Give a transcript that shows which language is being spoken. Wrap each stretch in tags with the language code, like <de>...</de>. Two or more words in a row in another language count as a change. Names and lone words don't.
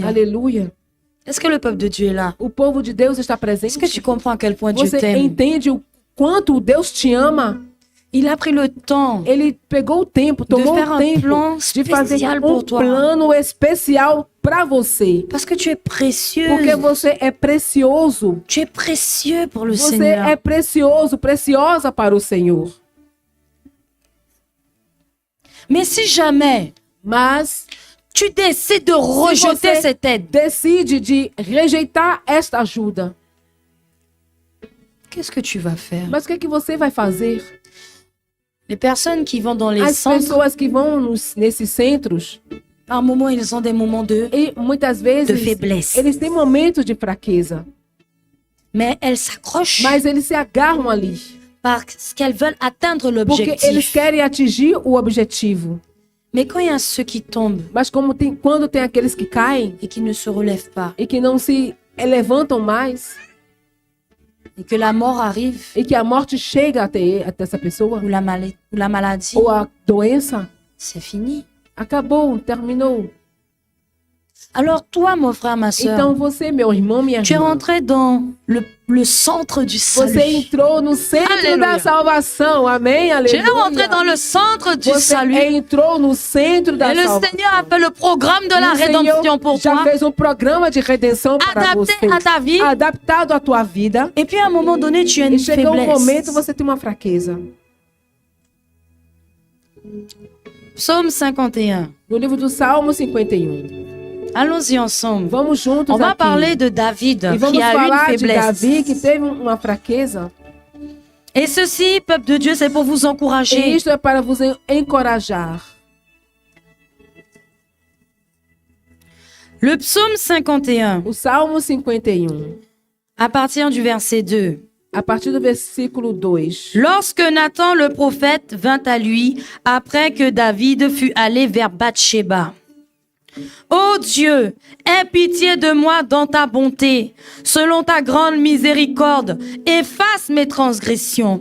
<pt>Aleluia.</pt> <fr>Est-ce que le peuple de Dieu est là?</fr> <pt>O povo de Deus está presente.</pt> <fr>Est-ce que tu comprends à quel point Dieu</fr> <pt>Você</pt> <fr>t'aime?</fr> <pt>entende o quanto Deus te ama?</pt> <fr>Il a pris le temps</fr> <pt>Ele pegou o tempo, tomou</pt> <fr>faire</fr> <pt>o</pt> <fr>un</fr> <pt>tempo</pt> <fr>plan</fr> <pt>de fazer</pt> <fr>spécial pour toi.</fr> <pt>plano especial para você.</pt> <fr>parce que tu es précieux.</fr> <pt>Porque você é precioso.</pt> <fr>Tu es précieux pour le</fr> <pt>Você</pt> <fr>Seigneur.</fr> <pt>é precioso, preciosa para o Senhor.</pt> <fr>Mais si jamais</fr> <pt>Mas</pt> <fr>tu décides de rejeter</fr> <pt>você</pt> <fr>cette aide,</fr> <pt>decide de rejeitar esta ajuda,</pt> <fr>qu'est-ce que tu vas faire?</fr> <pt>mas o que é que você vai fazer?</pt> <fr>Les personnes qui vont dans les</fr> <pt>As</pt> <fr>centres,</fr> <pt>pessoas que vão nesses centros,</pt> <fr>par moments, ils ont des moments de...</fr> <pt>e muitas</pt> <fr>De</fr> <pt>vezes</pt> <fr>faiblesse.</fr> <pt>eles têm momentos de fraqueza,</pt> <fr>Mais elles s'accrochent</fr> <pt>mas eles se agarram ali,</pt> <fr>parce qu'elles veulent atteindre</fr> <pt>porque eles</pt> <fr>l'objectif.</fr> <pt>querem atingir o objetivo.</pt> <fr>Mais quand il y a ceux qui tombent</fr> <pt>Mas quando tem aqueles que caem</pt> <fr>et qui ne se relèvent pas,</fr> <pt>e que não se levantam mais,</pt> <fr>et que la mort arrive,</fr> <pt>e que a morte chega até essa pessoa,</pt> <fr>ou la maladie,</fr> <pt>ou a doença,</pt> <fr>c'est fini.</fr> <pt>acabou, terminou.</pt> <fr>Alors toi, mon frère, ma soeur,</fr> <pt>Então você, meu irmão, minha</pt> <fr>tu es</fr> <pt>irmã,</pt> <fr>rentré dans le centre du</fr> <pt>você</pt> <fr>salut.</fr> <pt>entrou no centro Aleluia. da salvação. Amém?</pt> <fr>Tu es rentré</fr> <pt>Aleluia.</pt> <fr>dans le centre du</fr> <pt>Você</pt> <fr>salut.</fr> <pt>entrou no centro da</pt> <fr>Et le</fr> <pt>salvação.</pt> <fr>Seigneur a fait le programme de la</fr> <pt>O Senhor</pt> <fr>rédemption pour</fr> <pt>já</pt> <fr>toi,</fr> <pt>fez um programa de redenção para</pt> <fr>adapté</fr> <pt>você,</pt> <fr>à ta vie.</fr> <pt>adaptado à tua vida.</pt> <fr>Et puis à un moment donné, tu as</fr> <pt>E</pt> <fr>une</fr> <pt>chega um momento</pt> <fr>faiblesse.</fr> <pt>você tem uma fraqueza.</pt> <fr>Psaume 51.</fr> <pt>No livro do Salmo 51.</pt> <fr>Allons-y ensemble.</fr> <pt>Vamos juntos</pt> <fr>On va</fr> <pt>aqui.</pt> <fr>parler de David</fr> <pt>E vamos</pt> <fr>qui a eu une</fr> <pt>falar de</pt> <fr>faiblesse.</fr> <pt>Davi que teve uma fraqueza.</pt> <fr>Et ceci, peuple de Dieu, c'est pour vous</fr> <pt>E</pt> <fr>encourager.</fr> <pt>isto é para vos encorajar.</pt> <fr>Le psaume 51,</fr> <pt>O Salmo 51,</pt> <fr>à partir du verset 2.</fr> <pt>a partir do versículo 2.</pt> <fr>Lorsque Nathan le prophète vint à lui, après que David fut allé vers Bathsheba. Ô Dieu, aie pitié de moi dans ta bonté, selon ta grande miséricorde, efface mes transgressions.</fr>